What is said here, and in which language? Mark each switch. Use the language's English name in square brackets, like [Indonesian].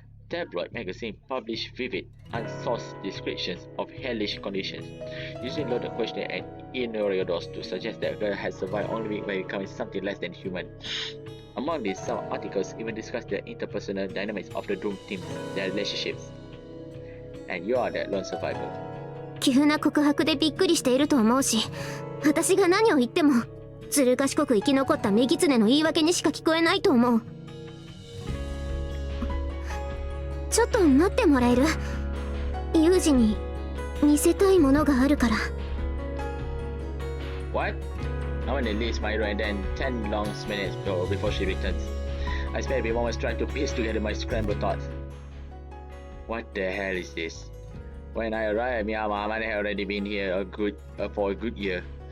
[English] Tabloid magazines publish vivid, unsourced descriptions of hellish conditions, using loaded questionnaires and innuendos to suggest that a girl had survived only by becoming something less than human. Among these, some articles even discuss the interpersonal dynamics of the doomed teams, their relationships. And you are that lone survivor. [Japanese] 急な告白でびっくりしていると思うし、私が何を言ってもずる賢く生き残った女狐の言い訳にしか聞こえないと思う。ちょっと待ってもらえる？ユージに見せたいものがあるから。 [English] What? I want to release my hero and then 10 long minutes before she returns. I spent a few moments trying to piece together my scrambled thoughts. What the hell is this? When I arrived, Amane had already been here for a good year.